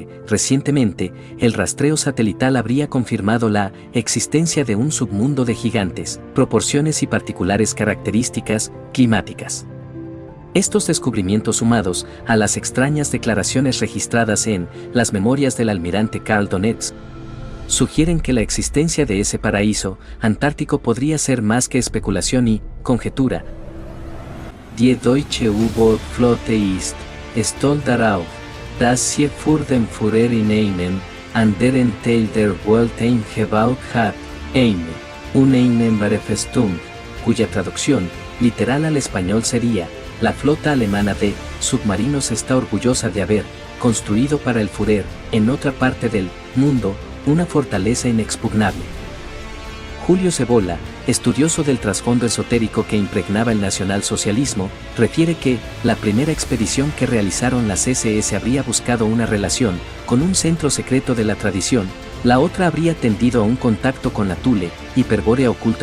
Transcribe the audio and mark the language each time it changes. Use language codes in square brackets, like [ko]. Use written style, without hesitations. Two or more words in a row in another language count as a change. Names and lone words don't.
[es] Recientemente, el rastreo satelital habría confirmado la existencia de un submundo de gigantes proporciones y particulares características climáticas. Estos descubrimientos, sumados a las extrañas declaraciones registradas en las memorias del almirante Karl Donetsk, sugieren que la existencia de ese paraíso antártico podría ser más que especulación y conjetura. [de] Die deutsche U-Boot-Flotte ist stolz darauf, dass sie für den Führer in einem anderen Teil der Welt eingebaut hat, eine uneinnehmbare Festung, [es] cuya traducción literal al español sería: la flota alemana de submarinos está orgullosa de haber construido para el Führer, en otra parte del mundo, una fortaleza inexpugnable. Julio Cebolla, estudioso del trasfondo esotérico que impregnaba el nacionalsocialismo, refiere que la primera expedición que realizaron las SS habría buscado una relación con un centro secreto de la tradición, la otra habría tendido a un contacto con la Thule, hiperbórea oculta.